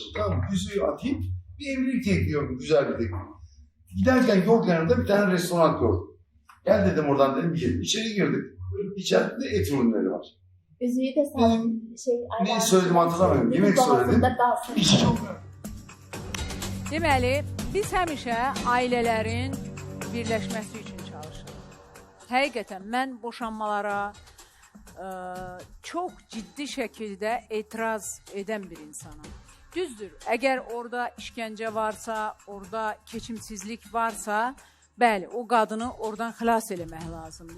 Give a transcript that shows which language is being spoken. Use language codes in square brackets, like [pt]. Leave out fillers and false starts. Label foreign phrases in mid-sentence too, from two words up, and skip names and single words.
[tr] Tamam mı? Yüzüğü atayım. Bir evlilik teklifi yok. Güzel bir teklif. Giderken yol kenarında bir tane restoran gördüm. Gel dedim oradan dedim gidelim. İçeri girdik. İçeride et ürünleri var. Üzüğü de sen Ne söyledim hatırlamıyorum. Yemek söyledim. İş çok. [az] Deməli, biz həmişə ailələrin birləşməsi üçün çalışırıq. Həqiqətən, mən boşanmalara çox ciddi şəkildə etiraz edən bir insanım. Düzdür, əgər orada işgəncə varsa, orada keçimsizlik varsa, bəli, o qadını oradan xilas eləmək lazımdır.